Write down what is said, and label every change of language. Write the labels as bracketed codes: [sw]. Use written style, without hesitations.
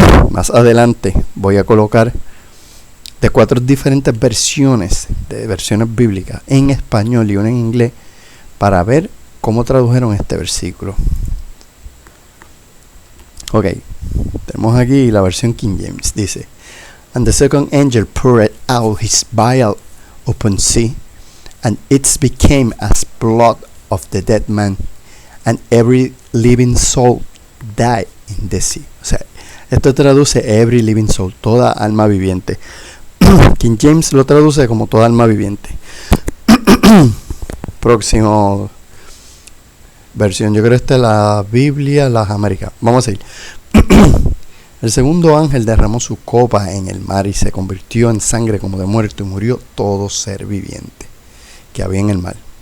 [es] Más adelante voy a colocar de 4 diferentes versiones bíblicas en español y una en inglés para ver cómo tradujeron este versículo. Ok, tenemos aquí la versión King James. [en] Dice: "And the second angel poured out his vial upon sea, and it became as blood of the dead man, and every living soul died in the sea." [es] O sea, esto traduce [en] every living soul, [es] toda alma viviente. King James lo traduce como toda alma viviente. Próximo versión, yo creo que esta es la Biblia, las Américas. Vamos a ir. El segundo ángel derramó su copa en el mar y se convirtió en sangre como de muerto, y murió todo ser viviente que había en el mar.